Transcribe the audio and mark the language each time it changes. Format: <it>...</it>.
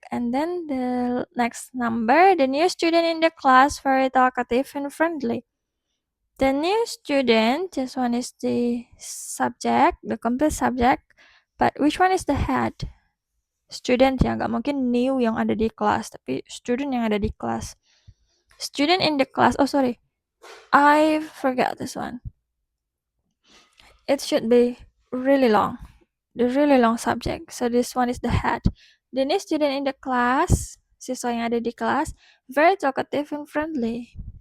<en>And then the next number, the new student in the class, very talkative and friendly. The new student, this one is the subject, the complete subject. But which one is the head?</en> <id>Student ya, nggak mungkin new yang ada di kelas, tapi student yang ada di kelas.</id> <en>Student in the class, oh sorry, I forgot this one. It should be really long. The really long subject. So this one is the head. The new student in the class,</en> <id>siswa yang ada di kelas,</id> <en>very talkative and friendly.</en>